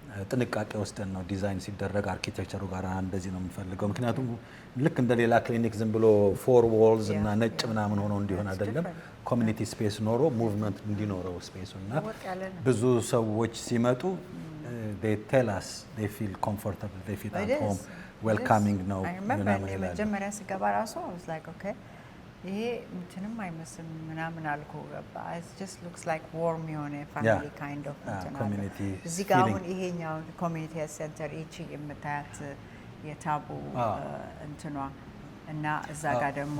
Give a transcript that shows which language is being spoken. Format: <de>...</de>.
<am>ጥንቃቄ ወስደን ነው ዲዛይን ሲደረግ አርኪቴክቸሩ ጋር እንደዚህ ነው የምንፈልገው። ምክንያቱም ልክ እንደ ሌላ ክሊኒክ ዝም ብሎ ፎር ዎልዝ እና ነጭ ምናምን ሆኖ እንዲሆን አይደለም። ኮሚኒቲ ስፔስ ኖሮ ሙቭመንት እንዲኖረው ስፔሱ እና ብዙ ሰዎች ሲመጡ</am> <en>they tell us they feel comfortable, they feel at home, welcoming</en> <am>ነው ምናምን ይላል።</am> <en>መጀመሪያ ስገባ ራሱ I was like okay</en> <am>ይሄ ምንም አይመስልም ምናምን አልኩ።</am> <en>it just looks like warm የሆነ family kind of community</en> <am>እዚህ ጋር አሁን ይሄኛው ኮሚኒቲ ሴንተር እቺ የምታያት የታቡ እንትኗ እና እዛ ጋር ደግሞ</am>